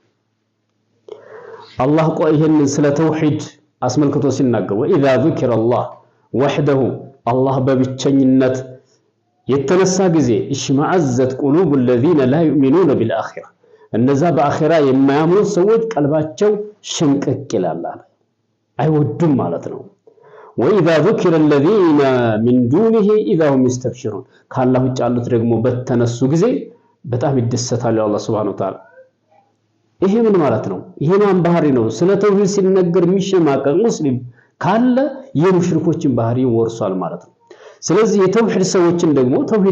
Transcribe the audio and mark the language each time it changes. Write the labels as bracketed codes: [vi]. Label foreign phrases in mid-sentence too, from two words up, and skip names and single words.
[am] አላህ ይሄንን ስለ ተውሂድ አስመልክቶ ሲናገር [ar] وإذا ذكر الله وحده [am] አላህ በብቸኝነት የተነሳ ጊዜ [ar] اشمأزت قلوب الذين لا يؤمنون بالآخرة [am] እነዛ በአኺራ የማያምኑ ሰዎች ቀልባቸው ሽምቅቅ ይላል አይወዱም ማለት ነው [ar] وإذا ذكر الذين من دونه إذا هم يستبشرون [am] ካላህ ውጭ ያሉት ደግሞ በተነሱ ጊዜ በጣም ይደሰታሉ አላህ [ar] سبحانه وتعالى [am] ይሄ ምን ማለት ነው ይሄ ማን ባህሪ ነው ስለ ተውሂድ ሲነገር የሚሸማቀቅ ሙስሊም ካለ የሙሽሪኮችን ባህሪ ወርሷል ማለት ነው ስለዚህ የተውሂድ ሰዎችን ደግሞ ተውሂድ